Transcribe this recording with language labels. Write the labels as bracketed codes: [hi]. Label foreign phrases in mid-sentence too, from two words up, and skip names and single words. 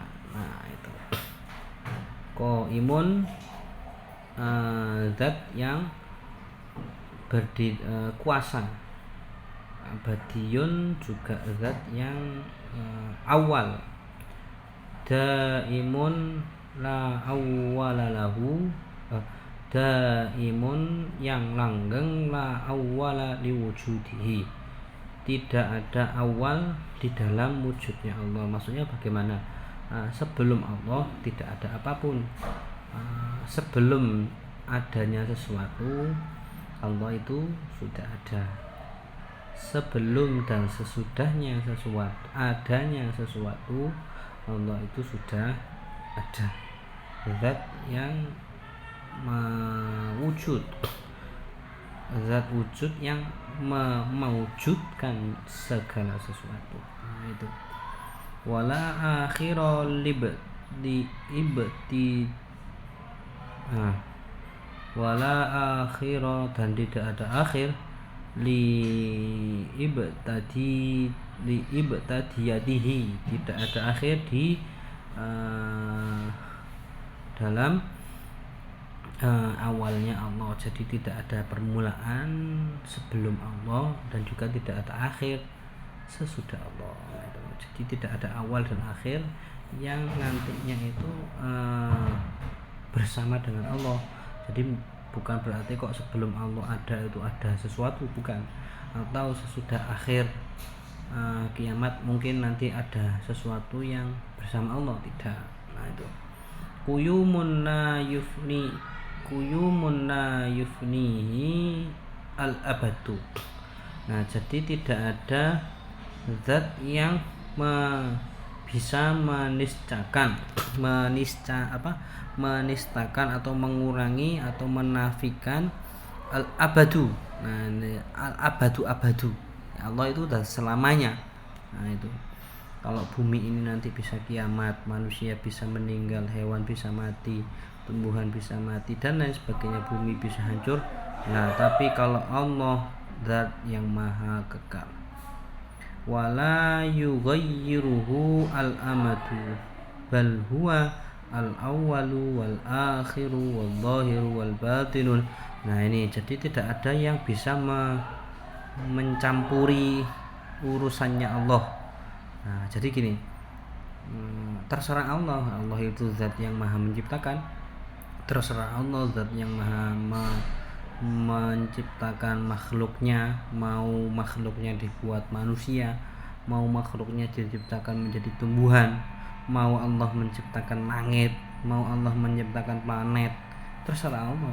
[id] Nah, itu qaimun, zat yang kuasa. Abadiyun juga zat yang awal. [ar] دائم لا أول له دائم [id] yang langgeng, [ar] لا أول لوجوده, [id] tidak ada awal di dalam wujudnya Allah. Maksudnya bagaimana? Sebelum Allah tidak ada apapun. Sebelum adanya sesuatu, Allah itu sudah ada. Sebelum dan sesudahnya adanya sesuatu, Allah itu sudah ada. Zat yang mewujud, zat wujud yang mewujudkan segala sesuatu. Nah, itu. [ar] ولا آخر ولا آخر, [id] dan tidak ada akhir, ibtadiyatihi, tidak ada akhir di dalam awalnya Allah. Jadi tidak ada permulaan sebelum Allah dan juga tidak ada akhir sesudah Allah. Jadi tidak ada awal dan akhir yang nantinya itu bersama dengan Allah. Jadi bukan berarti kok sebelum Allah ada itu ada sesuatu, bukan, atau sesudah akhir kiamat mungkin nanti ada sesuatu yang bersama Allah, tidak. Nah itu [ar] قيوم لا يفنيه الأبد. [id] Nah jadi tidak ada zat yang bisa menistakan atau mengurangi atau menafikan [ar] الأبد. [id] Nah [ar] الأبد [id] Allah itu udah selamanya. Nah itu kalau bumi ini nanti bisa kiamat, manusia bisa meninggal, hewan bisa mati, tumbuhan bisa mati dan lain sebagainya, bumi bisa hancur. Nah tapi kalau Allah zat yang maha kekal, [ar] ولا يغيره الأمد بل هو الأول والآخر والظاهر والباطن. [id] Nah ini jadi tidak ada yang bisa mencampuri urusannya Allah. Nah jadi gini, terserah Allah itu zat yang maha menciptakan, terserah Allah zat yang maha menciptakan makhluknya, mau makhluknya dibuat manusia, mau makhluknya diciptakan menjadi tumbuhan, mau Allah menciptakan langit, mau Allah menciptakan planet, terserah Allah.